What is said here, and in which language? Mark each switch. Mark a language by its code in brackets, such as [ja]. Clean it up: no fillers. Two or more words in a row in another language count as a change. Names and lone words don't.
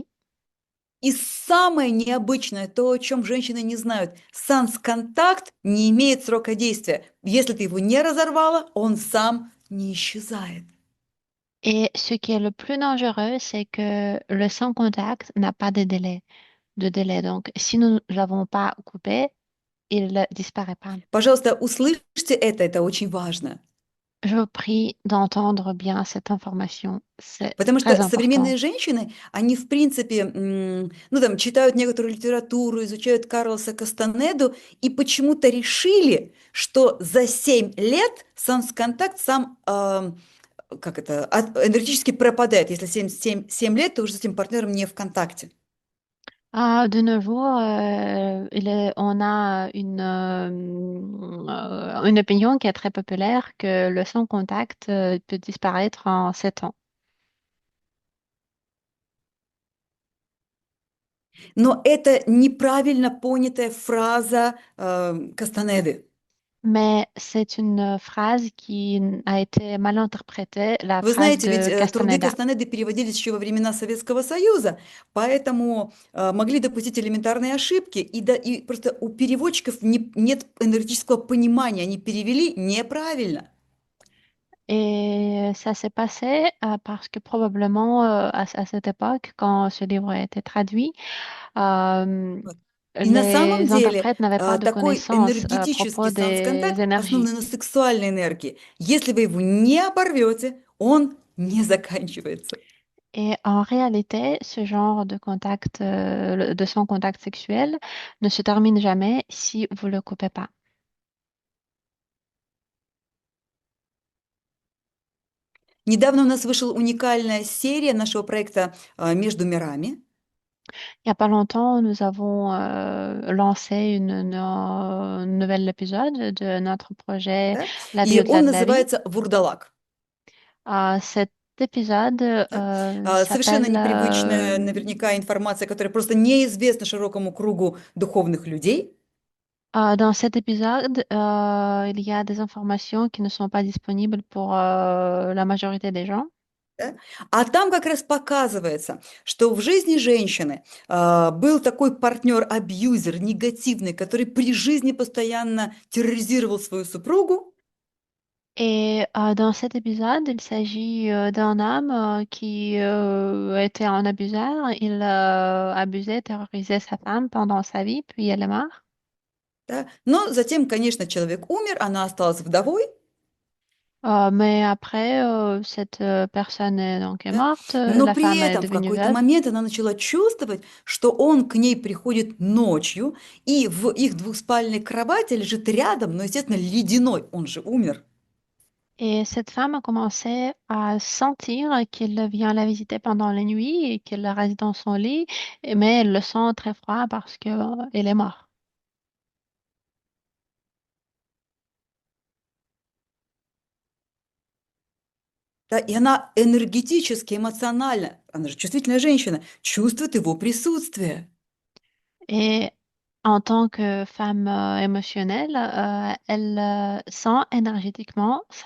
[ru] И самое необычное, то, о чем женщины не знают, санс-контакт не имеет срока действия. Если ты его не разорвала, он сам не исчезает. [fr] Et ce qui est le plus dangereux, c'est que le sans-contact n'a pas de délai. Donc, si nous ne l'avons pas coupé, il ne disparaît pas. [ru] Пожалуйста, услышьте это очень важно. [fr] Je vous prie d'entendre bien cette information. C'est [ru] Потому [fr] très [ru] что [fr] important. [ru] современные женщины, они в принципе, ну там, читают некоторую литературу, изучают Карлоса Кастанеду и почему-то решили, что за 7 лет санс-контакт сам, как это, энергетически пропадает. Если 7 лет, ты уже с этим партнером не в контакте. [fr] De nos jours, on a une opinion qui est très populaire que le sans-contact peut disparaître en 7 ans. [ru] Но это неправильно понятая фраза Кастанеды. [fr] Mais c'est une phrase qui a été mal interprétée, la [ru] Вы [fr] phrase [ru] знаете, ведь [fr] de [ru] труды [fr] Castaneda. [ru] Кастанеды переводились еще во времена Советского Союза, поэтому могли допустить элементарные ошибки, и просто у переводчиков нет энергетического понимания, они перевели неправильно. [fr] Et ça s'est passé parce que probablement à cette époque, quand ce livre a été traduit, euh, [ru] Вот. И на самом [fr] les [ru] деле [fr] interprètes n'avaient pas de [ru] такой [fr] connaissances à [ru] энергетический [fr] propos des [ru] санс-контакт, [fr] énergies. [ru] основанный на сексуальной энергии, если вы его не оборвете, он не заканчивается. [fr] Et en réalité, ce genre de contact, de son contact sexuel ne se termine jamais si vous ne le coupez pas. [ru] Недавно у нас вышла уникальная серия нашего проекта «Между мирами». [fr] Il n'y a pas longtemps, nous avons lancé un nouvel épisode de notre projet [ru] Да? [fr] La vie [ru] И [fr] au-delà [ru] он [fr] de la vie. [ru] называется «Вурдалак». [fr] Cet épisode [ru] Да? Совершенно [fr] s'appelle [ru] непривычная наверняка информация, которая просто неизвестна широкому кругу духовных людей. [fr] dans cet épisode, il y a des informations qui ne sont pas disponibles pour la majorité des gens. [ru] Да? А там как раз показывается, что в жизни женщины был такой партнер-абьюзер негативный, который при жизни постоянно терроризировал свою супругу. [fr] Et dans cet épisode, il s'agit d'un homme qui était un abuseur. Il abusait, terrorisait sa femme pendant sa vie, puis elle est morte. [ru] Да? Но затем, конечно, человек умер, она осталась вдовой. [fr] Mais après, cette personne est [ru] Да? [fr] morte, [ru] Но [fr] la [ru] при [fr] femme est [ru] этом в [fr] devenue [ru] какой-то [fr] veuve. [ru] момент она начала чувствовать, что он к ней приходит ночью, и в их двухспальной кровати лежит рядом, но, естественно, ледяной, он же умер. [fr] Et cette femme a commencé à sentir qu'il vient la visiter pendant la nuit et qu'il reste dans son lit, mais elle le sent très froid parce que, elle est morte. [ru] Да? И она энергетически, эмоционально, она же чувствительная женщина, чувствует его присутствие. [fr] Et En tant que femme émotionnelle, elle sent énergétiquement sa